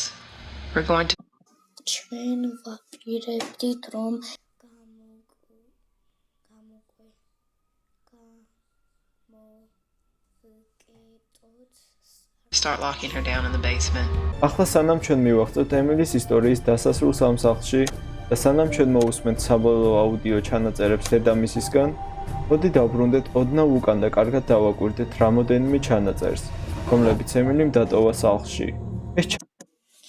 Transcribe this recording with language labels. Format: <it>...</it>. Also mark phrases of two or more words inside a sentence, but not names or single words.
<en>We're going to</en> <ka>ჩვენ ვაპირებდით რომ</ka> <en>start locking her down in the basement.</en> <ka>ახლა სანამ ჩვენ მივახცოთ ემილის ისტორიის დასასრულს ამ სახლში და სანამ ჩვენ მოусმენთ საბოლოო აუდიო ჩანაწერებს დედამისისგან, მოდი დავბრუნდეთ ოდნავ უკან და კარგად დავაკვირდეთ რამოდენიმე ჩანაწერს, რომლებიც ემილიმ დატოვა სახლში.</ka>